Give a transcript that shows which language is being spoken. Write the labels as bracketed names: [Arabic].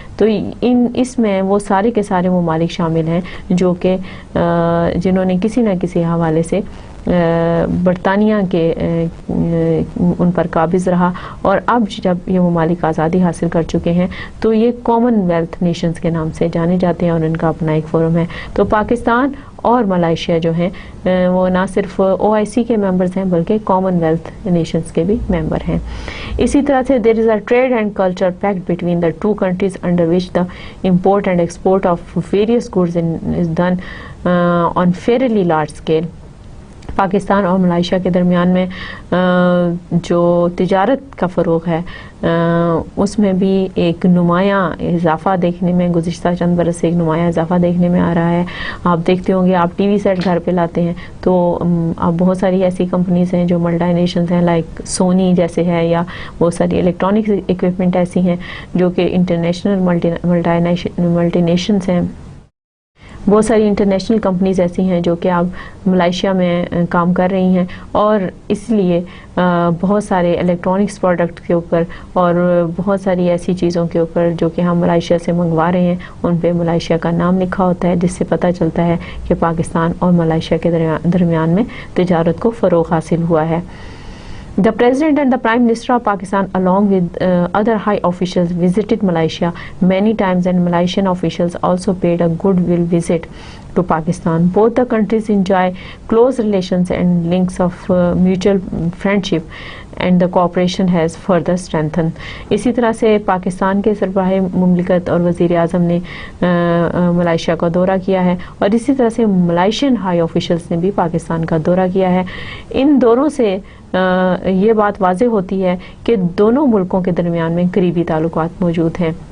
[Urdu] تو اس میں وہ سارے کے سارے ممالک شامل ہیں جو کہ جنہوں نے کسی نہ کسی حوالے سے برطانیہ کے ان پر قابض رہا, اور اب جب یہ ممالک آزادی حاصل کر چکے ہیں تو یہ کامن ویلتھ نیشنز کے نام سے جانے جاتے ہیں, اور ان کا اپنا ایک فورم ہے. تو پاکستان اور ملائیشیا جو ہیں وہ نہ صرف OIC کے ممبرز ہیں بلکہ کامن ویلتھ نیشنز کے بھی ممبر ہیں. [English] اسی طرح سے there is a trade and culture pact between the two countries under which the import and export of various goods is done on fairly large scale. [Urdu] Pakistan اور ملائیشیا کے درمیان میں جو تجارت کا فروغ ہے اس میں بھی ایک نمایاں اضافہ دیکھنے میں گزشتہ چند برس سے ایک نمایاں اضافہ دیکھنے میں آ رہا ہے. آپ دیکھتے ہوں گے, آپ ٹی وی سیٹ گھر پہ لاتے ہیں تو اب بہت ساری ایسی کمپنیز ہیں جو ملٹی نیشنز ہیں, لائک سونی جیسے ہے, یا بہت ساری الیکٹرانکس ایکوپمنٹ ایسی ہیں جو کہ انٹرنیشنل ملٹی نیشنز ہیں. بہت ساری انٹرنیشنل کمپنیز ایسی ہیں جو کہ اب ملائیشیا میں کام کر رہی ہیں, اور اس لیے بہت سارے الیکٹرانکس پروڈکٹ کے اوپر اور بہت ساری ایسی چیزوں کے اوپر جو کہ ہم ملائیشیا سے منگوا رہے ہیں ان پہ ملائیشیا کا نام لکھا ہوتا ہے, جس سے پتہ چلتا ہے کہ پاکستان اور ملائیشیا کے درمیان میں تجارت کو فروغ حاصل ہوا ہے. [English] The President and the Prime Minister of Pakistan along with other high officials visited Malaysia many times, and Malaysian officials also paid a goodwill visit to Pakistan. Both the countries enjoy close relations and links of mutual friendship, and the cooperation has further strengthened. [Urdu] اسی طرح سے پاکستان کے سربراہ مملکت اور وزیر اعظم نے Malaysia کا دورہ کیا ہے, اور اسی طرح سے ملائیشین ہائی آفیشلز نے بھی پاکستان کا دورہ کیا ہے. ان دونوں سے یہ بات واضح ہوتی ہے کہ دونوں ملکوں کے درمیان میں قریبی تعلقات موجود ہیں.